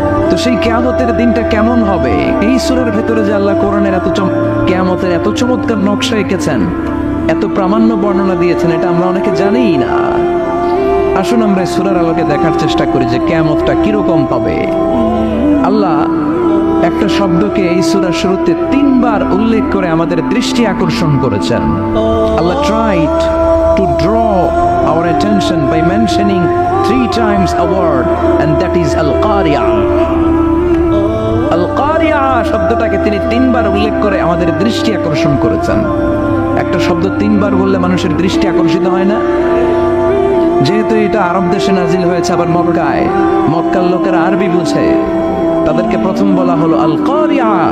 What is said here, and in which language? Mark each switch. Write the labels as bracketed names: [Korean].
[Bangla] তো সেই কিয়ামতের দিনটা কেমন হবে? এই সূরার ভেতরে যে আল্লাহ কোরআনের কিয়ামতের এত চমৎকার নকশা এঁকেছেন, এত প্রামাণ্য বর্ণনা দিয়েছেন, এটা আমরা অনেকে জানিই না। আসুন আমরা সূরার আলোকে দেখার চেষ্টা করি যে কিয়ামতটা কিরকম হবে। আল্লাহ একটা শব্দকে এই সূরার শুরুতে 3 বার উল্লেখ করে আমাদের দৃষ্টি আকর্ষণ করেছেন। [English] Allah tried to draw our attention by mentioning 3 times a word, and that is al-qari'ah. [Bangla] al-qari'ah শব্দটাকে তিনি 3 বার উল্লেখ করে আমাদের দৃষ্টি আকর্ষণ করেছেন। একটা শব্দ 3 বার বললে মানুষের দৃষ্টি আকর্ষিত হয় না? যেহেতু এটা আরব দেশে নাজিল হয়েছে, আবার মক্কায়, মক্কার লোকেরা আরবি বুঝে, তাদেরকে প্রথম বলা হলো আল কারিয়া।